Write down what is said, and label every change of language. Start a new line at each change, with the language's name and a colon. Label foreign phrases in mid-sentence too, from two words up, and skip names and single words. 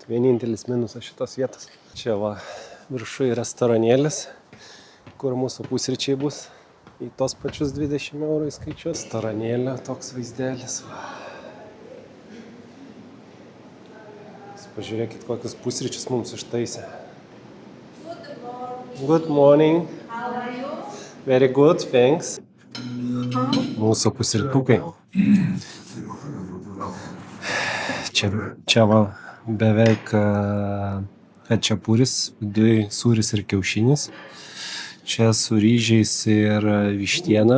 Lithuanian: Vienintelis minusas šitos vietos. Čia va viršui restoranėlis, kur mūsų pusryčiai bus. Į tos pačius 20 eurų įskaičiuos. Restoranėlio toks vaizdelis. Pažiūrėkit, kokius pusryčius mums ištaisė.
English: Good morning. How are you? Very good, thanks.
Lithuanian: Mūsų pusrytukai. Čia va beveik hačapuris, viduje sūris ir kiaušinis. Čia su ryžiais ir vištiena.